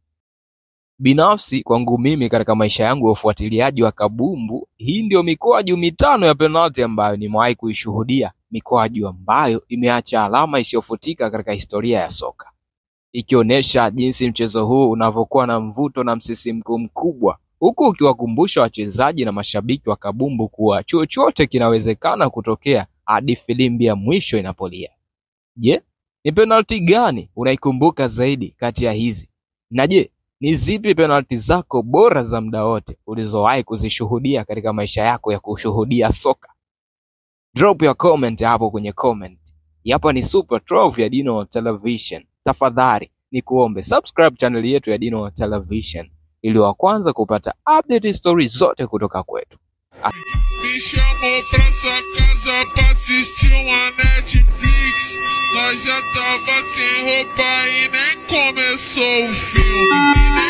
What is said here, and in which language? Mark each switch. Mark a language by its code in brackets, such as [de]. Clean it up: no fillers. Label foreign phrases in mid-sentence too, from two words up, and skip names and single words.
[sw] Binafsi kwangu mimi katika maisha yangu ya ufuatiliaji wa kabumbu, hii ndio mikwaju 5 ya penalty ambayo nimewahi kuishuhudia, mikwaju ambayo imeacha alama isiyofutika katika historia ya soka, ikionyesha jinsi mchezo huu unavyokuwa na mvuto na msisimko mkubwa, huku ukiwakumbusha wachezaji na mashabiki wa kabumbu kuwa chochote kinawezekana kutokea hadi filimbi ya mwisho inapolia. Je, ni penalty gani unaikumbuka zaidi kati ya hizi? Na je, ni zipi penalty zako bora za muda wote ulizowahi kuzishuhudia katika maisha yako ya kushuhudia soka? [en] Drop your comment [sw] hapo kwenye comment. Hapa ni Super 12 ya Dino Television. Tafadhali nikuombe [en] subscribe channel [sw] yetu ya Dino Television ili wa kwanza kupata [en] update stories [sw] zote kutoka kwetu. [pt] Me chamou pra sua casa pra assistir uma Netflix. Nós já tava sem roupa e nem começou o filme.